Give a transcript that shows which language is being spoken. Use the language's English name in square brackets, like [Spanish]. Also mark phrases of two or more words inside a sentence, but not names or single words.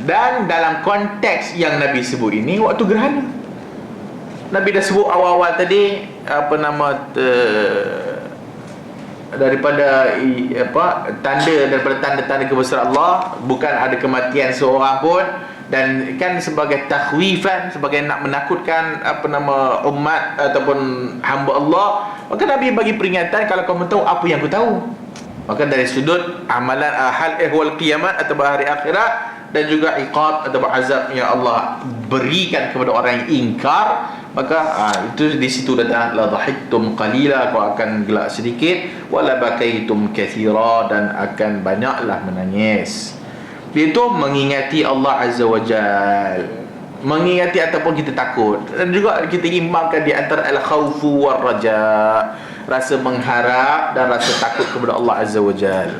[Malay] Dan dalam konteks yang Nabi sebut ini, waktu gerhana, Nabi dah sebut awal-awal tadi daripada tanda-tanda kebesaran Allah, bukan ada kematian seorang pun, dan kan sebagai takhwifan, sebagai nak menakutkan umat ataupun hamba Allah. Maka Nabi bagi peringatan, kalau kamu tahu apa yang aku tahu. Maka dari sudut amalan hal ehwal kiamat atau hari akhirat, dan juga iqab atau azab yang Allah berikan kepada orang yang ingkar, maka itu di situ datang [Arabic] لضحكتم قليلا, [Malay] kau akan gelak sedikit, [Arabic] ولبكيتم كثيرا, [Malay] dan akan banyaklah menangis. Itu mengingati Allah [Arabic] عز وجل, [Malay] mengingati ataupun kita takut, dan juga kita imbangkan di antara [Arabic] الخوف والرجاء, [Malay] rasa mengharap dan rasa takut kepada Allah [Arabic] عز وجل.